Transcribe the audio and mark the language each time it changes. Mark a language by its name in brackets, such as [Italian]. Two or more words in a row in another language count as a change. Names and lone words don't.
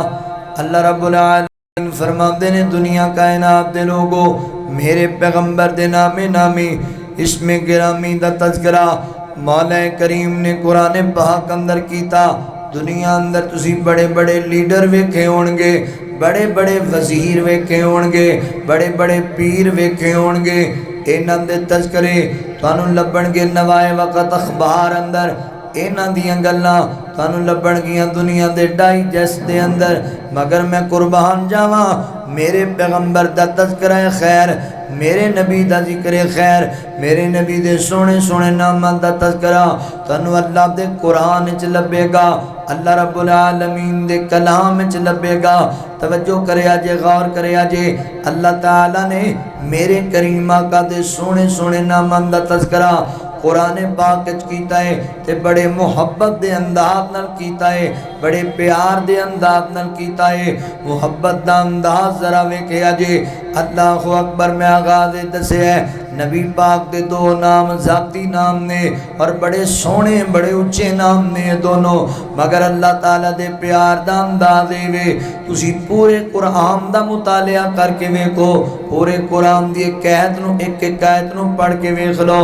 [Arabic] اللہ رب العالمین [Punjabi] فرماندے نے دنیا کائنات دے لوگو میرے پیغمبر دے نامی اسم گرامی دا تذکرہ مولا کریم نے قرآن پاک اندر کیتا. دنیا اندر تسی بڑے بڑے لیڈر ویکھے ہونگے, بڑے بڑے وزیر ویکھے ہونگے, بڑے بڑے پیر ویکھے ہونگے. انہاں دے تذکرے تانوں لبن گے نوائے وقت اخبار اندر. انہاں دیاں گلاں تانوں لبن گیاں دنیا دے ڈائجسٹ دے اندر. مگر میں قربان جاواں میرے پیغمبر دا تذکرہ خیر, میرے نبی دا ذکر خیر, میرے نبی دے سونے سونے ناماں دا تذکرہ تانوں اللہ دے قرآن وچ لبے گا, [Arabic] اللہ رب العالمین [Punjabi] دے کلام وچ لبے گا. توجہ کریا جے, غور کریا جے. اللہ تعالیٰ نے میرے کریم آقا دے سونے سونے ناماں دا تذکرہ قرآن پاک وچ کیتا ہے تے بڑے محبت دے انداز نال کیتا ہے, بڑے پیار دے انداز نال کیتا ہے. محبت دا انداز ذرا ویکھیا جے. [Arabic] اللہ اکبر [Punjabi] میں آغاز دسے ہے نبی پاک دے دو نام ذاتی نام نے اور بڑے سونے بڑے اچھے نام نے دونوں. مگر اللہ تعالیٰ دے پیار دا انداز وے تسی پورے قرآن دا مطالعہ کر کے ویکھو, پورے قرآن دی ایک آیت نو ایک ایک آیت نو پڑھ کے ویکھ لو.